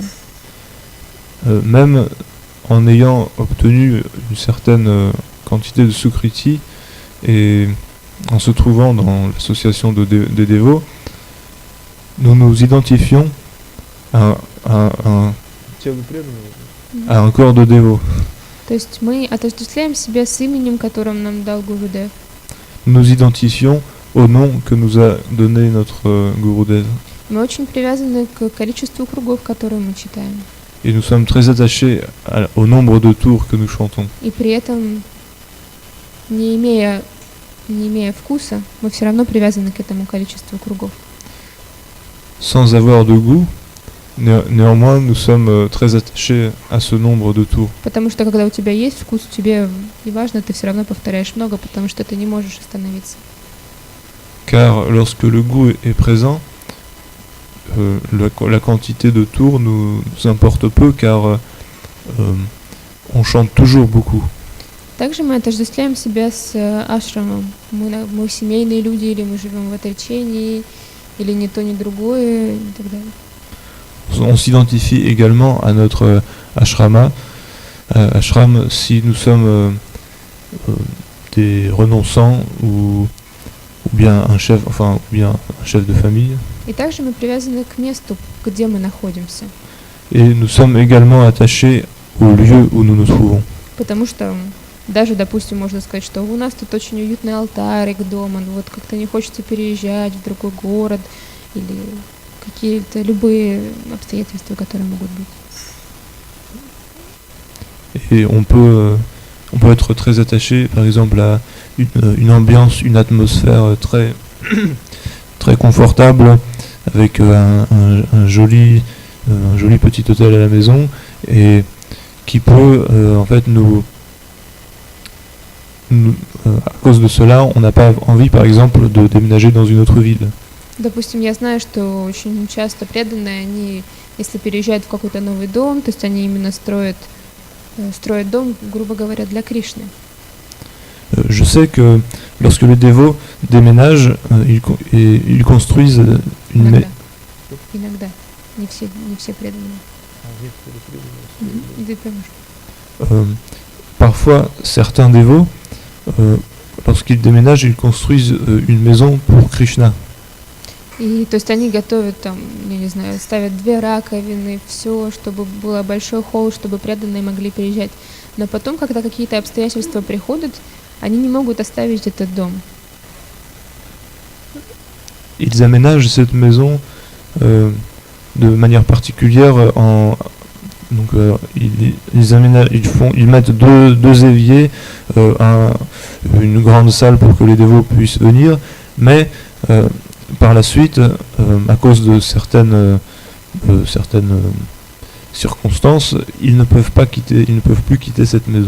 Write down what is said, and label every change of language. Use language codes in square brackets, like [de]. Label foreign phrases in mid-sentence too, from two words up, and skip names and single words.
[fr] Même en ayant obtenu une certaine quantité de sukriti et en se trouvant dans l'association des dévots, nous nous identifions à un corps de dévots. [ru] То есть мы отождествляем себя с именем, которым нам дал Гурудев. [fr] Nous nous identifions au nom que nous a donné notre Gurudev. [ru] Мы очень привязаны к количеству кругов, которые мы читаем. [fr] Et nous sommes très attachés au nombre de tours que nous chantons. [ru] И при этом, не имея не имея вкуса, мы все равно привязаны к этому количеству кругов. [fr] Sans avoir de goût, néanmoins, nous sommes très attachés à ce nombre de tours. [ru] Потому что когда у тебя есть вкус, тебе не важно, ты все равно повторяешь много, потому что ты не можешь остановиться. [fr] Car lorsque le goût est présent, la quantité de tours nous importe peu, car on chante toujours beaucoup. [ru] Также мы отождествляем себя с ашрамом. Мы семейные люди, или мы живем в отречении, или ни то, ни другое, и так далее. [fr] On s'identifie également à notre ashram si nous sommes des renonçants ou bien un chef de famille. [ru] И также мы привязаны к месту, где мы находимся. [fr] Et nous sommes également attachés au lieu où nous nous trouvons. [ru] Потому что даже, допустим, можно сказать, что у нас тут очень уютный алтарик дома, вот как-то не хочется переезжать в другой город или какие-то любые обстоятельства, которые могут быть. [fr] Et on peut être très attaché, par exemple, à une ambiance, une atmosphère très très confortable, avec un joli petit hôtel à la maison, et qui peut en fait à cause de cela, on n'a pas envie, par exemple, de déménager dans une autre ville. [ru] Допустим, я знаю, что очень часто преданные, они, если переезжают в какой-то новый дом, то есть они именно строят дом, грубо говоря, для Кришны. [fr] Je sais que lorsque les dévots déménagent, ils construisent une maison. [ru] Иногда. Не все преданные. [fr] Parfois, certains dévots, lorsqu'ils déménagent, ils construisent une maison pour Krishna. [ru] И то есть они готовят там, я не знаю, ставят 2 раковины, все, чтобы был большой холл, чтобы преданные могли переезжать. Но потом, когда какие-то обстоятельства приходят, они не могут оставить этот дом. [fr] Ils aménagent cette maison de manière particulière ils mettent deux éviers, une grande salle pour que les dévots puissent venir, mais par la suite, à cause de certaines circonstances, ils ne peuvent plus quitter cette maison.